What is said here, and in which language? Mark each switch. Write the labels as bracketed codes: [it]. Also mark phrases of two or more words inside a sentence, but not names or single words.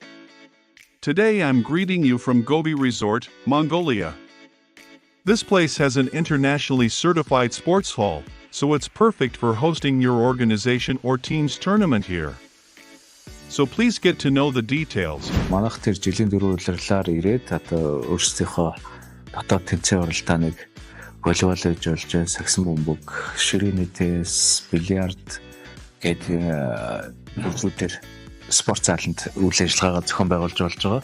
[en] Today I'm greeting you from Gobi Resort, Mongolia. This place has an internationally certified sports hall, so it's perfect for hosting your organization or team's tournament here. So please get to know the details. [mn] Манайх тэр жилийн 4 улирлаар ирээд одоо өөрсдийнхөө дотоод тэнцээ уралдааныг волейбол гэж болж, сагсан бөмбөг, ширээний теннис, бильярд гэдэг зүйлүүдээр спорт зааланд үйл ажиллагаагаа зохион байгуулж болж байгаа.